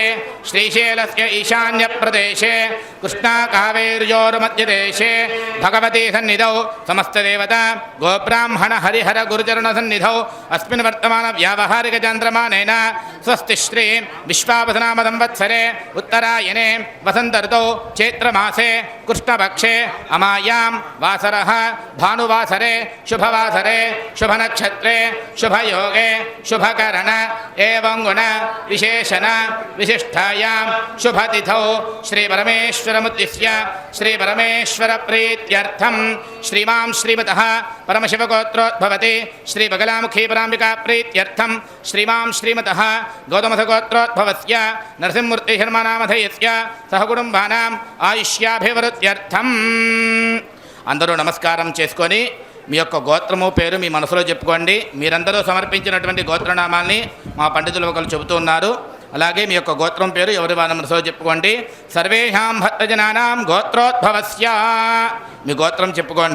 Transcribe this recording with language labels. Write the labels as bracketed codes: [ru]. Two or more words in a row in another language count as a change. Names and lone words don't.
[sa] श्रीशैलस्य ईशान्यप्रदेशे कृष्णाकावेर्योर्मध्यदेशे भगवती सन्निधौ समस्तदेवता गोब्राह्मण हरिहर गुरुचरण सन्निधौ अस्मिन् वर्तमान व्यावहारिक चान्द्रमानेन स्वस्ति श्री विश्वावसनाम संवत्सरे उत्तरायणे वसन्त ऋतौ चैत्रमासे कृष्णपक्षे अमायां वासरः भानुवासरे शुभवासरे शुभनक्षत्रे शुभयोगे शुभकरण एवं गुण विशेषण विशिष्टायां शुभतिथौ श्रीपरमेश्वरमुद्दिश्य श्रीपरमेश्वरप्रीत्यर्थं श्रीमां श्रीमतः परमशिवगोत्रोद्भवति श्रीबगलामुखीपराम्बिका प्रीत्यर्थं श्रीमां श्रीमतः गौतमथगोत्रोद्भवस्य नरसिंहमूर्तिशर्मनामधेयस्य सहकुटुम्बानाम् ఆయుష్యాభివృద్ధ్యర్థం. [te] అందరూ నమస్కారం చేసుకొని మీ యొక్క గోత్రము పేరు మీ మనసులో చెప్పుకోండి. మీరందరూ సమర్పించినటువంటి గోత్రనామాల్ని మా పండితులు ఒకరు చెబుతూ ఉన్నారు. అలాగే మీ యొక్క గోత్రం పేరు ఎవరి వారి మనసులో చెప్పుకోండి. [sa] सर्वेषां भक्तजनानां गोत्रोद्भवस्य [te] మీ గోత్రం చెప్పుకోండి.